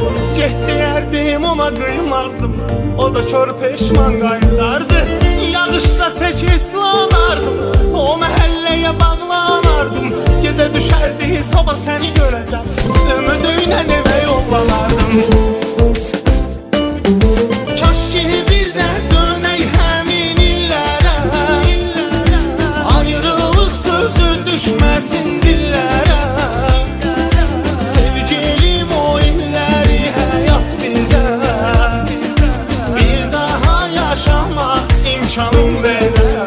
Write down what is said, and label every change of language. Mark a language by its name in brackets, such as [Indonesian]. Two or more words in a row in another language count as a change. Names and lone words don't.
[Azerbaijani] Get deyərdim, ona kıymazdım, o da kör peşman qayıdardı. [Turkish] Yağışda tek ıslanardım, o mahalleye bağlanardım. Gece düşerdi, sabah seni göreceğim, ümidüyle eve yollanardım. [Azerbaijani] Kaş ki bir de dönək həmin illərə, ayrılıq sözü düşməsin dillərə. Sevgilim o illəri həyat bizə bir daha yaşamaq imkanım verər.